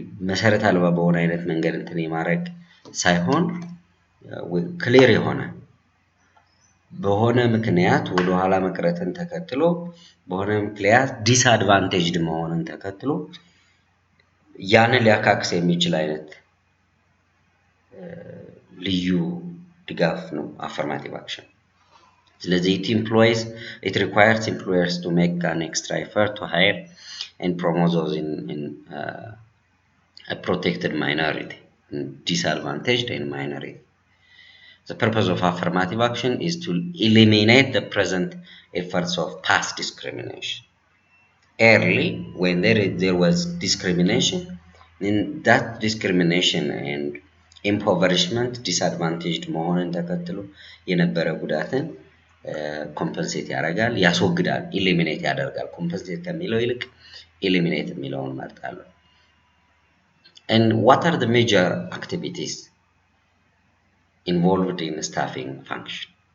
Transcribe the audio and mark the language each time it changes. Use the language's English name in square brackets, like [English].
[Amharic] መሰረት አልባ በሆነ አይነት መንገድ እንትን የማድረግ ሳይሆን ክሊር የሆነ በሆነ ምክንያት ወደ ኋላ መቅረትን ተከትሎ በሆነ ምክንያት ዲስአድቫንቴጅድ መሆንን ተከትሎ ያንን ሊያካክስ የሚችል አይነት ልዩ ድጋፍ ነው affirmative action. [English] ስለዚህ it requires employers to make an extra effort to hire and promote those in a protected minority, disadvantaged and minority. The purpose of affirmative action is to eliminate the present efforts of past discrimination. Early, when there was discrimination, then that discrimination and [Amharic] ኢምፖቨሪሽመንት ዲስአድቫንቴጅድ መሆንን ተከትሎ የነበረ ጉዳትን ኮምፐንሴት ያደርጋል፣ ያስወግዳል፣ ኢሊሚኔት ያደርጋል። ኮምፐንሴት ከሚለው ይልቅ ኢሊሚኔት የሚለውን መርጣለሁ። [English] And what are the major activities involved in staffing function?